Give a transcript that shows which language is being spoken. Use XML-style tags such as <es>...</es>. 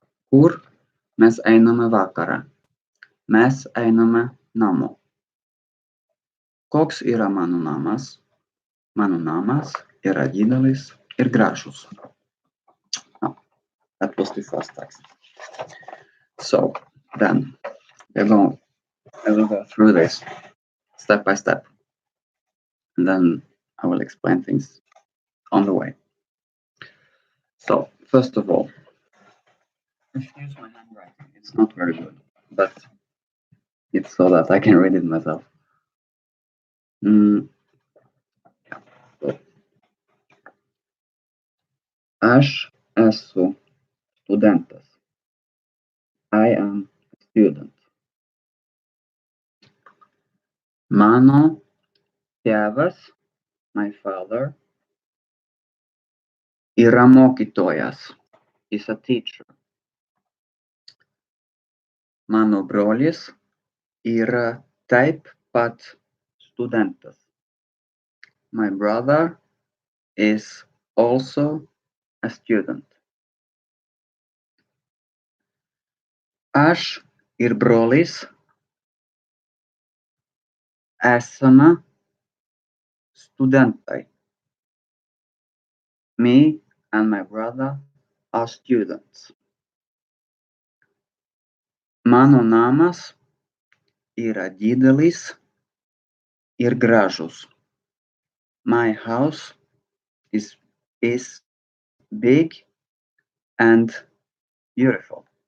<lt>Kur mes einame vakarą? Mes einame namo. Koks yra mano namas? Mano namas yra didelis ir gražus.</lt> <en>Oh, that was the first text. So then I will go through this step by step, and then I will explain things on the way. So first of all, excuse my handwriting. It's not very good, but it's so that I can read it myself. Yeah. So,</en> <lt>aš esu studentas.</lt> <en>I am a student.</en> <lt>Mano tėvas,</lt> <en>my father,</en> <lt>yra mokytojas.</lt> <en>Is a teacher.</en> <lt>Mano brolis yra taip pat studentas.</lt> <en>My brother is also a student.</en> <lt>Aš ir brolis esame studentai.</lt> <en>Me and my brother are students.</en> <lt>Mano namas yra didelis ir gražus.</lt> <en>My house is big and beautiful.</en>